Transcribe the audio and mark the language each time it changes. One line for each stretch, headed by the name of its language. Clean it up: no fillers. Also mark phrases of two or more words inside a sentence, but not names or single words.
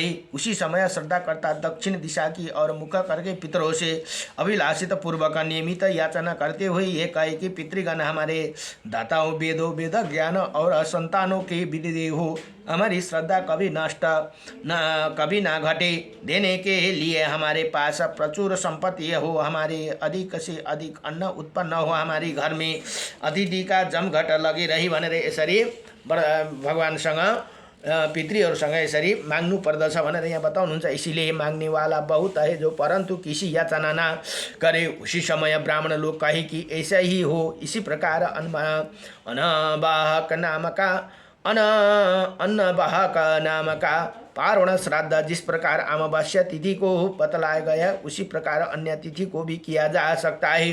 Hindi: उसी समय श्रद्धा करता दक्षिण दिशा की और मुख करके पितरों से अभिलाषित पूर्वक नियमित याचना करते हुए ये कहे कि पितृगण हमारे दाताओं, वेदों, वेद ज्ञान और संतानों के विधि हो, हमारी श्रद्धा कभी नष्ट कभी ना घटे। देने के लिए हमारे पास प्रचुर संपत्ति हो, हमारे अधिक से अधिक अन्न उत्पन्न हो, हमारी घर में अतिथि का जमघट लगी रही
Nepali: भनेर यसरी भगवानसँग पितृहरूसँग यसरी माग्नु पर्दछ भनेर यहाँ बताउनुहुन्छ।
Hindi: इसीलिए मांगने वाला बहुत है जो परंतु किसी याचना ना करे। उसी समय ब्राह्मण लोग कहे कि ऐसा ही हो। इसी प्रकार अन्नवाहक नाम का पारण श्राद्ध जिस प्रकार अमावस्या तिथि को बतलाया गया, उसी प्रकार अन्य तिथि को भी किया जा सकता है।